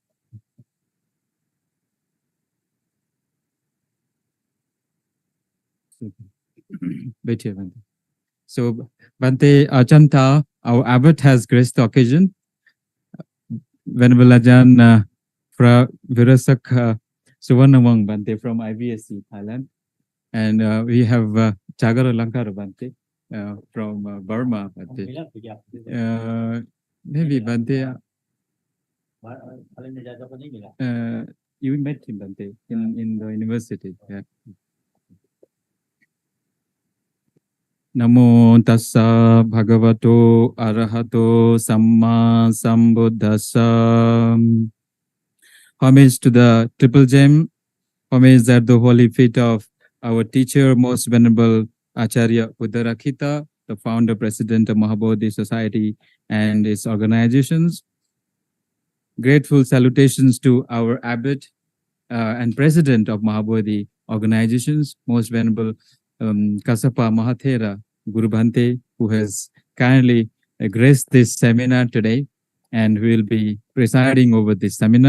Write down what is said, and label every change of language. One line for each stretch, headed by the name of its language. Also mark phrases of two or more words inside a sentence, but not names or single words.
Hindi: बैठिए Bante.
English: So Bante Achanta, our abbot has graced the occasion. Venerable Ajahn Virasak Suvarnamang Bante from IBSC Thailand, and we have Jagara Lankara Bante from Burma Bante. Maybe Bante. You met him Bante in the university. Yeah.
Pali: Namo tassa bhagavato arahato samma sambuddhassa.
English: Homage to the triple gem. Homage at the holy feet of our teacher, most venerable Acharya Udarakita, the founder president of Mahabodhi Society and its organizations. Grateful salutations to our abbot and president of Mahabodhi organizations, most venerable Kasapa Mahathera Guru Bhante, who has kindly graced this seminar today and will be presiding over this seminar.